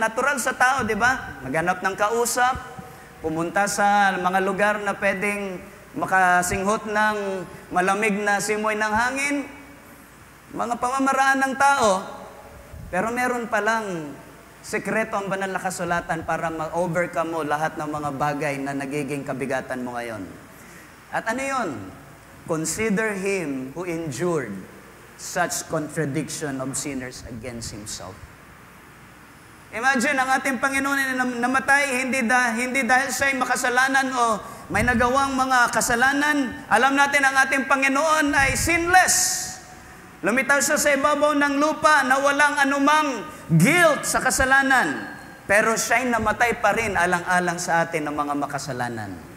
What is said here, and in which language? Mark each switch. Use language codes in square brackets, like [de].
[tl] Natural sa tao, di ba? Maghanap ng kausap, pumunta sa mga lugar na pwedeng makasinghot ng malamig na simoy ng hangin. Mga pamamaraan ng tao. Pero meron palang sekreto ang banal na kasulatan para ma-overcome mo lahat ng mga bagay na nagiging kabigatan mo ngayon. At ano yun? [en] Consider Him who endured such contradiction of sinners against Himself. [tl] Imagine, ang ating Panginoon na namatay hindi dahil siya'y makasalanan o may nagawang mga kasalanan. Alam natin ang ating Panginoon ay sinless. Lumitaw siya sa ibabaw ng lupa na walang anumang guilt sa kasalanan, pero siya'y namatay pa rin alang-alang sa atin ng mga makasalanan.